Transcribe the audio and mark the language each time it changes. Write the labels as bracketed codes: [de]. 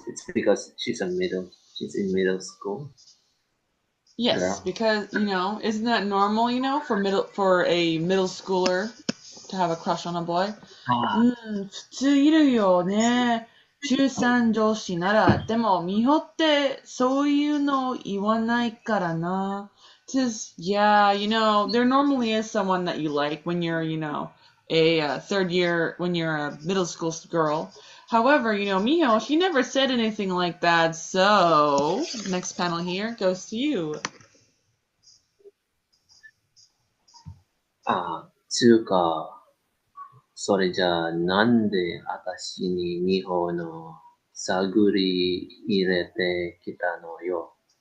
[en] It's because she's in middle school. Yes, Girl. because isn't that normal? For a middle schooler to have a crush on a boy. [ja] 普通いるよね。中三女子なら。でも、美穂ってそういうの言わないからな。 [en] Yeah, there normally is someone that you like when you're, a third year, when you're a middle school girl. However, Miho, she never said anything like that, so next panel here goes to you. [ja] つうか、それじゃあなんで私に日本の探り入れてきたのよ。